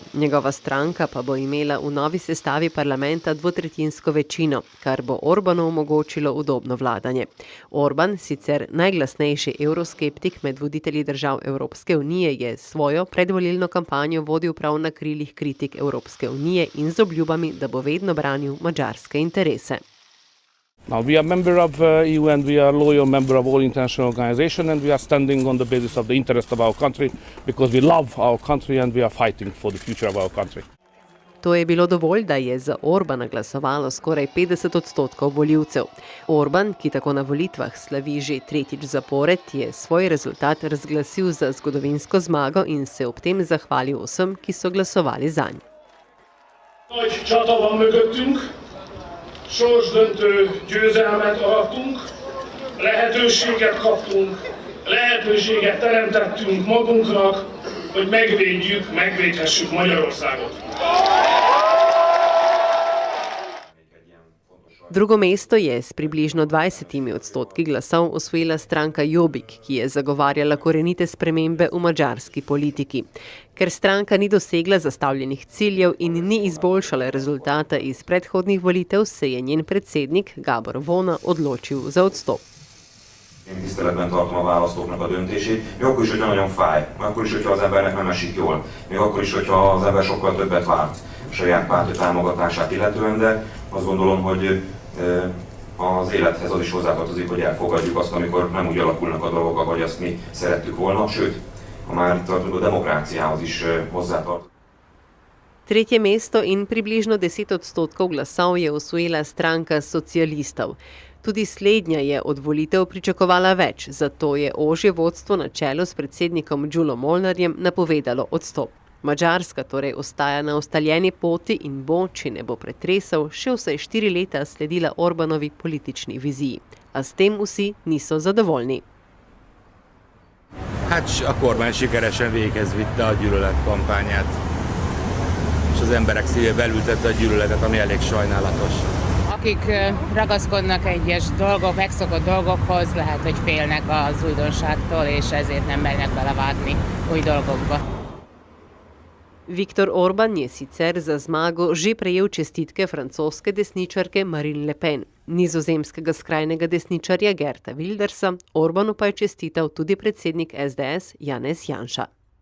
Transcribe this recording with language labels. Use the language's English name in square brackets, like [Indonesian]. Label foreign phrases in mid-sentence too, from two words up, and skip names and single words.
[Slovenian] Njegova stranka pa bo imela v novi sestavi parlamenta dvotretjinsko večino, kar bo Orbanu omogočilo udobno vladanje. Orban, sicer najglasnejši evroskeptik med voditelji držav Evropske unije, je svojo predvolilno kampanjo vodil prav na krilih kritik Evropske unije in z obljubami, da bo vedno branil madžarske interese. [English] Now we are member of EU and we are loyal member of all international organizations and we are standing on the basis of the interest of our country because we love our country and we are fighting for the future of our country. [Slovenian] To je bilo dovolj, da je za Orbana glasovalo skoraj 50% volivcev. Orban, ki tako na volitvah slavi že tretjič zapored, je svoj rezultat razglasil za zgodovinsko zmago in se ob tem zahvalil vsem, ki so glasovali zanj. [Hungarian] Nagy csata van mögöttünk, sorsdöntő győzelmet arattunk, lehetőséget kaptunk, lehetőséget teremtettünk magunknak, hogy megvédjük, megvédhessük Magyarországot. [Slovenian] Drugo mesto je s približno 20% glasov osvojila stranka Jobbik, ki je zagovarjala korenite spremembe v madžarski politiki. Ker stranka ni dosegla zastavljenih ciljev in ni izboljšala rezultata iz predhodnih volitev, se je njen predsednik Gábor Vona odločil za odstop. [Hungarian] Én tiszteletben tartom a választóknak a döntését, még akkor is, hogyha nagyon fáj, még akkor is, hogyha az embernek nem esik jól, még akkor is, hogyha az ember sokkal többet várt a saját pártja támogatását illetően, de azt gondolom, hogy az élethez az is hozzátartozik, hogy elfogadjuk azt, amikor nem úgy alakulnak a dolgok, ahogy azt mi szerettük volna, sőt, ha már itt tartunk, a demokráciához is hozzátartozik. [Slovenian] Tretje mesto in približno 10% glasov je osvojila stranka socialistov. Tudi slednja je od volitev pričakovala več, zato je ožje vodstvo na čelu s predsednikom Đulo Molnarjem napovedalo odstop. Madžarska torej ostaja na ustaljeni poti in bo, če ne bo pretresal, še vsaj 4 leta sledila Orbanovi politični viziji. A s tem vsi niso zadovoljni. [Hungarian] Hát a kormány sikeresen véghez vitte a gyűlöletkampányát, és az emberek szívébe elültette a gyűlöletet, ami elég sajnálatos. Akik ragaszkodnak egyes dolgok, megszokott dolgokhoz, lehet, hogy félnek az újdonságtól, és ezért nem mernek belevágni új dolgokba. [Slovenian] Viktor Orban je sicer za zmago že prejel čestitke francoske desničarke Marine Le Pen, nizozemskega skrajnega desničarja Geerta Wildersa, Orbanu pa je čestital tudi predsednik SDS Janez Janša.